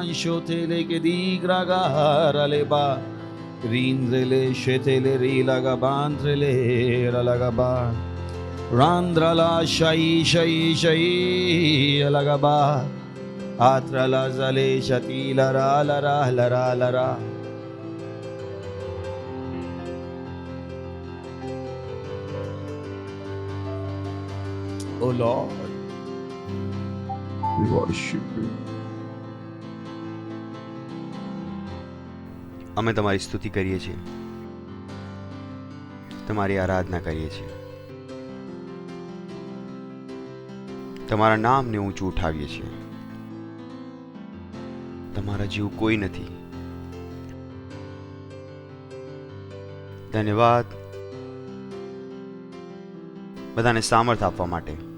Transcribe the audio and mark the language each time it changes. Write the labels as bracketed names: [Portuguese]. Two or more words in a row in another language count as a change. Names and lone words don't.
[English] shotele ke digraga raleba Rindrele shetele rilagabantrele ralagaba Randrala shai shai shai alagaba Atrala zale shati lara lara lara lara Oh Lord, we worship you. [Gujarati] અમે તમારી સ્તુતિ કરીએ છીએ, તમારી આરાધના કરીએ છીએ, તમારા નામને ઊંચું ઉઠાવીએ છીએ. તમારા જેવું કોઈ નથી. ધન્યવાદ બધાને સામર્થ આપવા માટે.